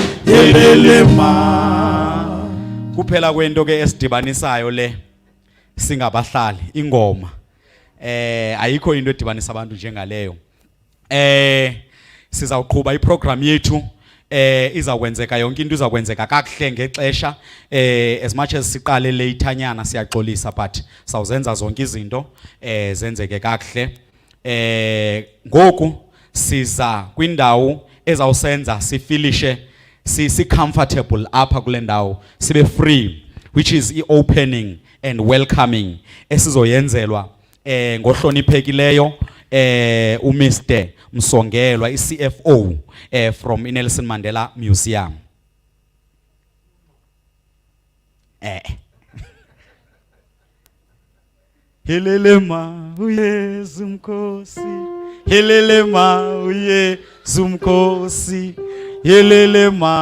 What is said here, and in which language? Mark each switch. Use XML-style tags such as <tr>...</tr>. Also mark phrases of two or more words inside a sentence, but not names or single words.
<xh>kuphela kwento ke esidibanisayo le singabahlali ingoma ayikho into edibanisa abantu njengaleyo. Sizawuqhuba iprogram yethu izakwenzeka yonke into izakwenzeka kakuhle ngexesha</xh> <en>as much as</en> <xh>siqale latanyana siyaxolisa but sawuzenza zonke izinto zenzeke kakuhle. Ngoku siza kwindawo ezawusenza sifilishe si comfortable apha kule ndawo sibe free,</xh> <en>which is opening and welcoming</en> <xh>esizoyenzelwa ngohloniphekileyo uMr Msongelwa iCFO from Nelson Mandela Museum. Helelema uYesu mkhosi, helelema uYesu mkhosi, helelema.</xh>